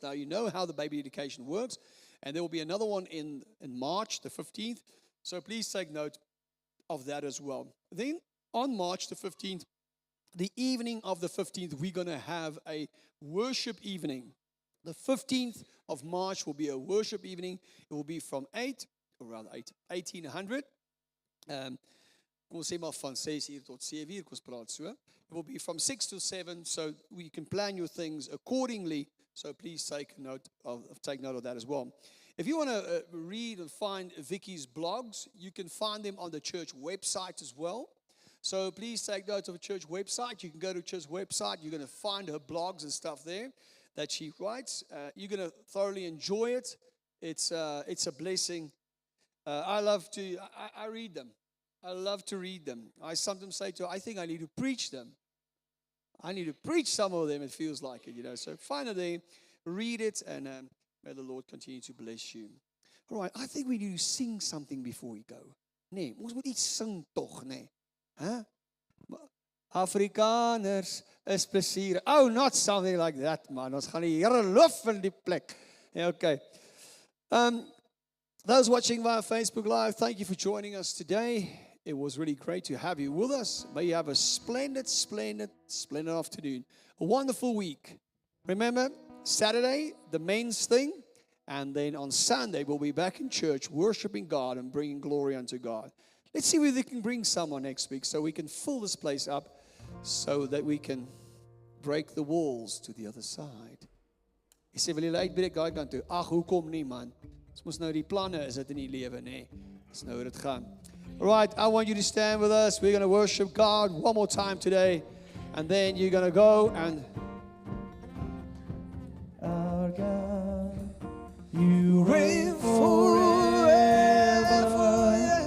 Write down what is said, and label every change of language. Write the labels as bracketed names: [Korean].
[English] Now you know how the baby dedication works. And there will be another one in March the 15th. So please take note of that as well. Then on March the 15th, the evening of the 15th, we're going to have a worship evening. The 15th of March will be a worship evening. It will be from 1800. [Afrikaans] Kom ons sê maar van 6 uur tot 7 uur, kom ons praat so. [English] It will be from 6 to 7, so you can plan your things accordingly. So please take note of that as well. If you want to read and find Vicky's blogs, you can find them on the church website as well. So please take note of a church website. You can go to a church website. You're going to find her blogs and stuff there that she writes. You're going to thoroughly enjoy it. It's a blessing. I read them. I love to read them. I sometimes say to her, I think I need to preach them. I need to preach some of them, it feels like it, So finally, read it, and may the Lord continue to bless you. All right, I think we need to sing something before we go. [Afrikaans] Nee, ons moet iets sing tog, nee. Huh? Afrikaners is plesier. [English] Oh, not something like that, man. [Afrikaans] Ons gaan die Here loof in die plek. [English] Yeah, okay. Those watching via Facebook Live, thank you for joining us today. It was really great to have you with us. May you have a splendid afternoon. A wonderful week. Remember, Saturday, the men's thing. And then on Sunday, we'll be back in church worshiping God and bringing glory unto God. Let's see whether we can bring someone next week so we can fill this place up so that we can break the walls to the other side. [Afrikaans] Jy sê, wil jy uitbreek daai kant toe? Ag, hoekom nie, man? Ons mos nou die planne is dit in die lewe, nê? Dis nou hoe dit gaan. [English] All right, I want you to stand with us. We're going to worship God one more time today. And then you're going to go and... Our God, you reign forever.